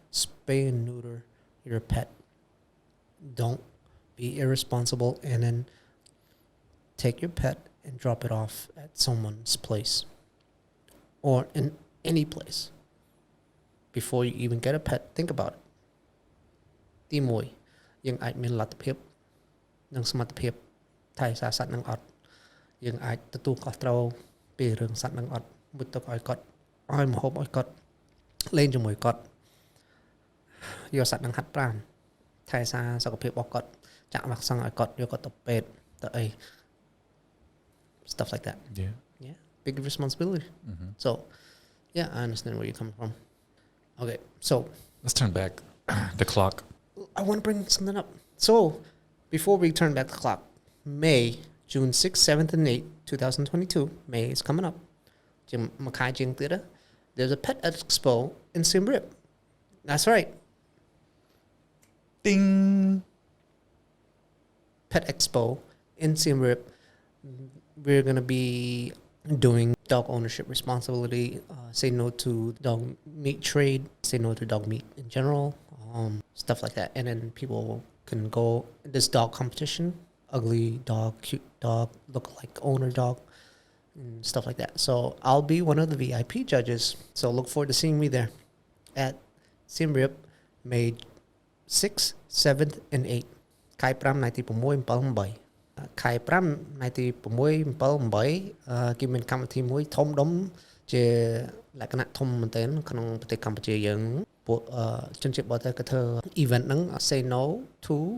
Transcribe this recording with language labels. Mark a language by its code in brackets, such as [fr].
[en] Spay and neuter your pet. Don't be irresponsible and then take your pet and drop it off at someone's place or in any place. Before you even get a pet, think about it. [km] ទី1 យើងអាចមានលទ្ធភាពនិងសមត្ថភាពថែរក្សាសត្វនឹងអត់យើងអាចទទួលខុសត្រូវពីរឿងសត្វនឹងអត់មុជទឹកឲ្យគាត់ឲ្យម្ហូបឲ្យគាត់លេងជាមួយគាត់យកសត្វនឹងហាត់ប្រាណថែរក្សាសុខភាពរបស់គាត់ចាក់វ៉ាក់សាំងឲ្យគាត់យកគាត់ទៅពេទ្យទៅអី [en] stuff like that. Yeah, big responsibility. So yeah, I understand where you're coming from. Okay, so let's turn back the clock. I want to bring something up. So, before we turn back the clock, June 6th, 7th, and 8th, 2022, May is coming up. There's a pet expo in Siem Reap. That's right. Ding! Pet expo in Siem Reap. We're going to be doing dog ownership responsibility, say no to dog meat trade, say no to dog meat in general. Stuff like that. And then people can go this dog competition, ugly dog, cute dog, look like owner dog. and stuff like that. So I'll be one of the VIP judges. So look forward to seeing me there at Siem Reap, May 6th, 7th, and 8th. [km] ខែ5ថ្ងៃទី6 7 8 ខែ5ថ្ងៃទី6 7 8គេមានកម្មវិធីមួយធំដុំជាលក្ខណៈធំមែនទែនក្នុងប្រទេសកម្ពុជាយើងពួកជនជាតិបរទេសក៏ធ្វើ event ហ្នឹង [en] say no to